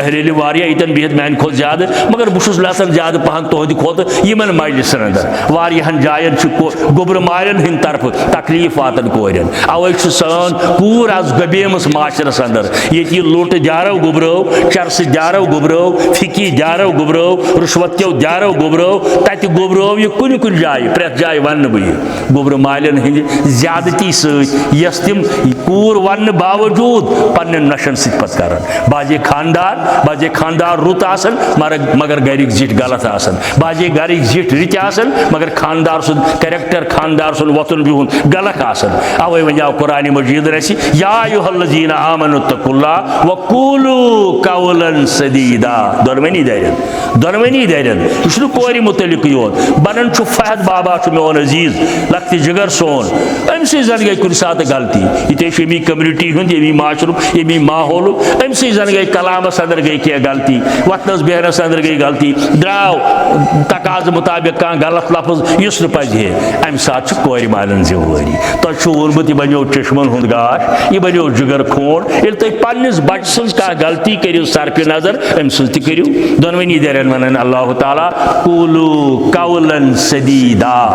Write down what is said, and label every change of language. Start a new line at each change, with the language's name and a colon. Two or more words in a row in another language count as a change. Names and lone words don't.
Kashmiri: اہلِ واریاہ ییٚتٮ۪ن بِہِتھ میانہِ کھۄتہٕ زیادٕ مگر بہٕ چھُس لژان زیادٕ پہن تُہنٛدِ کھۄتہٕ یِمن مجلسن اندر واریاہن جاین چھُ گوٚبرٕ مالٮ۪ن ہٕنٛدِ طرفہٕ تکلیٖف واتان کورٮ۪ن اوے چھُ سٲن کوٗر آز گبیمٕژ معاشرس اندر ییٚتہِ یہِ لوٚٹ دیارو گوٚبرٲو چرسہٕ دیارو گوٚبرٲو فِکی دیارو گوٚبرٲو رُشوت کیو دیارو گوٚبرٲو تتہِ گوٚبرٲو یہِ کُنہِ کُنہِ جایہِ پرٛٮ۪تھ جایہِ وننہٕ بہٕ یہِ گوٚبرٕ مالٮ۪ن ہٕنٛدِ زیادتی سۭتۍ یۄس تِم کوٗر وننہٕ باوجوٗد پننٮ۪ن نۄشن سۭتۍ پتہٕ کران باجے خاندار رُت آسان مگر گرِکۍ زِٹھۍ غلط آسان باجے گرِکۍ زِٹھۍ رٕتۍ آسان مگر خاندار سُنٛد کریکٹر خاندار سُنٛد وۄتھُن بِہُن غلط آسان اوے وۄنۍ آو قرآنِ مجیٖد اسہِ
Arabic: یا ایُہا الذیٖنَ آمنوا اتقوا اللہ وقولوا قولا سدیدا
Kashmiri: دۄنوٕنی دارٮ۪ن یہِ چھُنہٕ کورِ متعلقٕے یوت بنان چھُ فہد بابا چھُ میون عزیٖز لۄکتہِ جگر سون أمۍ سٕے زن گٔے کُنہِ ساتہٕ غلطی ییٚتہِ چھُ امی کمنٹی ہُنٛد ییٚمی معاشرُک ییٚمی ماحولُک أمۍ سٕے زن گٔے کلامس اندر گٔے کینٛہہ غلطی وتھنس بیہنس اندر گٔے غلطی درٛاو تقاضہٕ مطابق کانٛہہ غلط لفظ یُس نہٕ پزِ ہے امہِ ساتہٕ چھِ کورِ مالٮ۪ن ذمہٕ تۄہہِ چھُو ووٚنمُت یہِ بنیو چشمن ہُنٛد گاش یہِ بنیو جگر کھونڈ ییٚلہِ تُہۍ پننِس بچہٕ سٕنٛز کانٛہہ غلطی کٔرِو صرفِ نظر أمۍ سٕنٛز تہِ کٔرِو دۄنوٕنی دارٮ۪ن ونان اللہ تعالیٰ
Arabic: قولوا قولا سدیدا